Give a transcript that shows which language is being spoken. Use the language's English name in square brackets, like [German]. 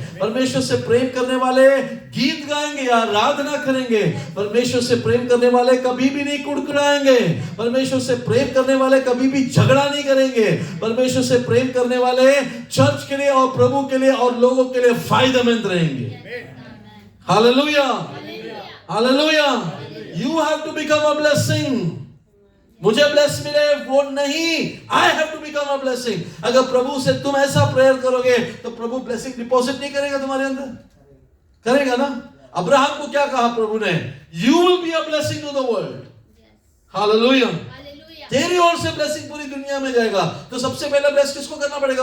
[Hindi] परमेश्वर से प्रेम करने वाले गीत गाएंगे या आराधना करेंगे। परमेश्वर से प्रेम करने वाले कभी भी नहीं कुड़कुड़ाएंगे। परमेश्वर से प्रेम करने वाले कभी भी झगड़ा नहीं करेंगे। परमेश्वर से प्रेम करने वाले चर्च के लिए और प्रभु के लिए और लोगों के लिए फायदेमंद रहेंगे। Hallelujah, hallelujah. [English] You have to become a blessing। [Hindi] मुझे ब्लेस मिले वो नहीं, [English] I have to become a blessing। [Hindi] अगर प्रभु से तुम ऐसा प्रेयर करोगे तो प्रभु ब्लेसिंग डिपॉजिट नहीं करेगा तुम्हारे अंदर? करेगा ना। अब्राहम को क्या कहा प्रभु ने? [English] You will be a blessing to the world। Hallelujah. [Hindi] तेरी ओर से ब्लेसिंग पूरी दुनिया में जाएगा। तो सबसे पहले ब्लेस किसको करना पड़ेगा?